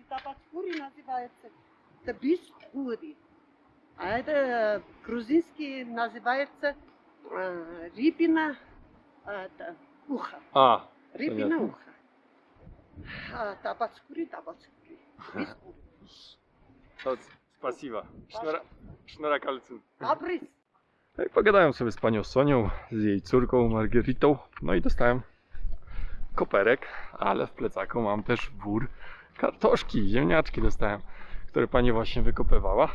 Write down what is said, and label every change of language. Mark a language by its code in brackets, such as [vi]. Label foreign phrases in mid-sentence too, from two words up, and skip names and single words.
[ru] Табацкури называется Табискури. А это грузинский называется рыбина ухо. a, Рыбина Понятно. ухо. А Табацкури, Табацкури. Бискури. to spasiba. Sznura kalcyn. Абрис. [pl] No i pogadałem sobie z panią Sonią, z jej córką Margeritą, no i dostałem koperek, ale w plecaku mam też wór kartoszki, ziemniaczki dostałem, które pani właśnie wykopywała.